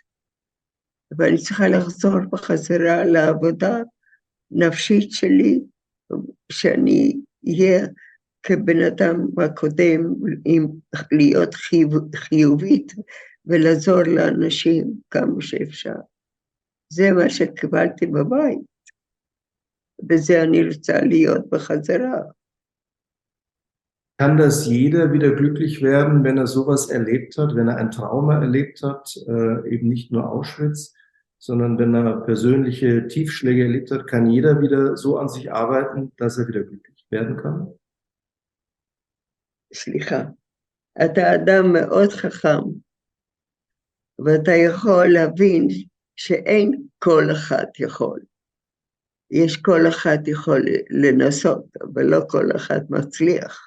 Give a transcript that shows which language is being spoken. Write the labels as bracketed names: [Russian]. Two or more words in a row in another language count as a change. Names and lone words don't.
[Hebrew] ואני צריכה לחזור בחזרה לעבודה נפשית שלי, שאני אהיה כבן אדם הקודם, להיות חיובית ולעזור לאנשים כמה שאפשר. זה מה שקיבלתי בבית, וזה אני רוצה להיות בחזרה. [German] Kann das jeder wieder glücklich werden, wenn er sowas erlebt hat, wenn er ein Trauma erlebt hat, eben nicht nur Auschwitz, sondern wenn er persönliche Tiefschläge erlebt hat, kann jeder wieder so an sich arbeiten, dass er wieder glücklich werden kann. [Hebrew] סליחה, אתה אדם מאוד חכם, ואתה יכול להבין שאין כל אחד יכול. יש כל אחד יכול לנסות, אבל לא כל אחד מצליח.